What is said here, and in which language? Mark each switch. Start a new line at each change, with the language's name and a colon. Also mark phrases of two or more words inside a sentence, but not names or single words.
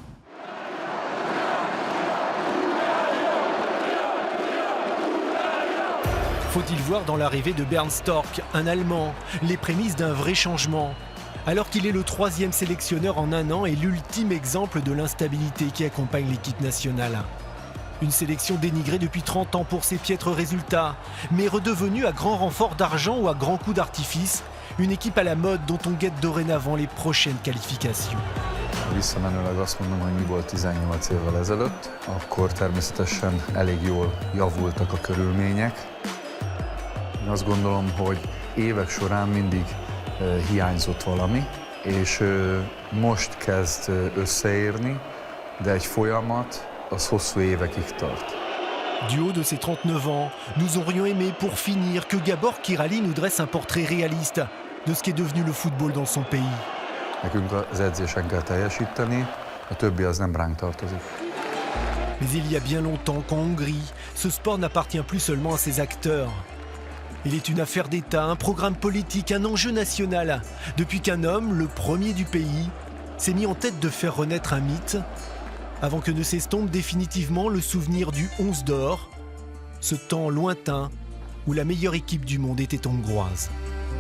French: Faut-il voir dans l'arrivée de Bernd Storck, un Allemand, les prémices d'un vrai changement, alors qu'il est le 3e sélectionneur en un an et l'ultime exemple de l'instabilité qui accompagne l'équipe nationale. Une sélection dénigrée depuis 30 ans pour ses piètres résultats, mais redevenue à grand renfort d'argent ou à grand coup d'artifice, une équipe à la mode dont on guette dorénavant les prochaines qualifications.
Hungarian: Visszamenőleg azt mondom, hogy mi volt 18 évvel ezelőtt, akkor természetesen elég jól javultak a körülmények. Én azt gondolom, hogy évek során mindig hiányzott valami, és most kezd összeérni, de egy folyamat az hosszú évekig tart.
French: Du haut de ses 39 ans, nous aurions aimé pour finir que Gabor Kirali nous dresse un portrait réaliste de ce qu'est devenu le football dans son pays.
Hungarian: Nekünk az edzésen kell teljesíteni, a többi az nem ránk tartozik.
French: Mais il y a bien longtemps qu'en Hongrie, ce sport n'appartient plus seulement à ses acteurs. Il est une affaire d'État, un programme politique, un enjeu national, depuis qu'un homme, le premier du pays, s'est mis en tête de faire renaître un mythe, avant que ne s'estompe définitivement le souvenir du 11 d'or, ce temps lointain où la meilleure équipe du monde était hongroise.